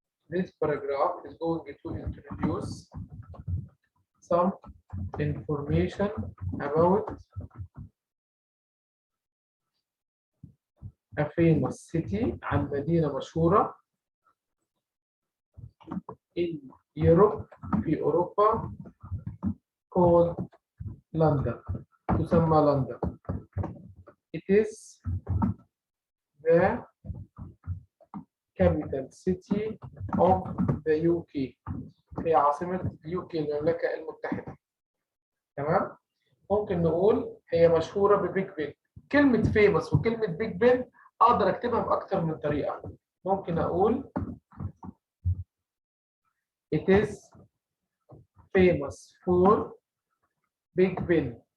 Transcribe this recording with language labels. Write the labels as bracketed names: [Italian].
[English] This paragraph is going to introduce some information about a famous city [Arabic] عن مدينة مشهورة [English] in Europe [Arabic] في أوروبا [English] called London. [Arabic] تسمى لندن. [English] It is the capital city of the UK. [Arabic] هي عاصمة UK المملكة المتحدة. تمام؟ ممكن نقول هي مشهورة ببيج بن. كلمة famous وكلمة بيج بن أقدر أكتبها بأكتر من طريقة. ممكن أقول [English] It is famous for Big Ben.